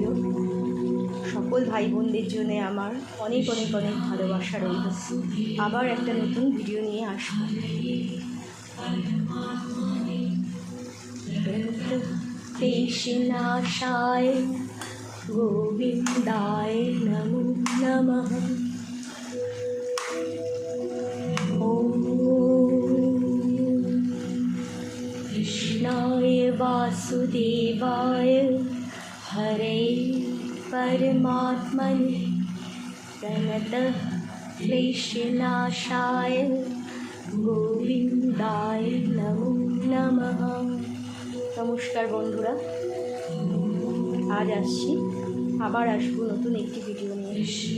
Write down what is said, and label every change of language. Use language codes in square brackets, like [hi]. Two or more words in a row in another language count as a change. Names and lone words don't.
[bn] সকল ভাই বোনদের জন্য আমার অনেক অনেক অনেক ভালোবাসা রইল। আবার একটা নতুন ভিডিও নিয়ে আসবো। [sa] ক্লেশনাশায় গোবিন্দায় নমো নমঃ। कृष्णाय वासुदेवाय हरे परमात्मने प्रणतः क्लेशनाशाय गोविन्दाय नमो नमः। [bn] নমস্কার বন্ধুরা, আজ আসছি, আবার আসবো নতুন একটি ভিডিও নিয়ে।